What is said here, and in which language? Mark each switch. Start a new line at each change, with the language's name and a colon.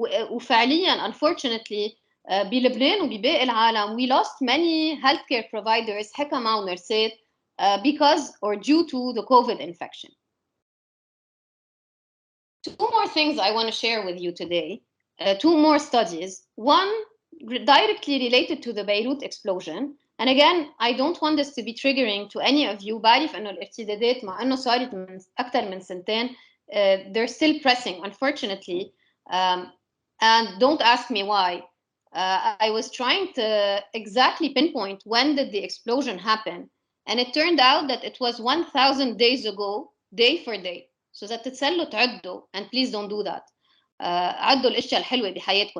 Arabic: وفعليا
English: unfortunately
Arabic: بلبنان وبباقي العالم
English: we lost many healthcare providers
Arabic: حكمة ونرسات
English: because or due to the COVID infection. Two more things I want to share with you today. Two more studies. One directly related to the Beirut explosion. And again, I don't want this to be triggering to any of you.
Arabic: بعرف إنه الارتدادات مع إنه صارت من أكثر من سنتين
English: they're still pressing unfortunately. And don't ask me why. I was trying to exactly pinpoint when did the explosion happen. And it turned out that it was 1,000 days ago, day for day. So that
Arabic: تتسلوا تعدوا,
English: and please don't do that.
Arabic: عدوا الاشياء الحلوه بحياتكم.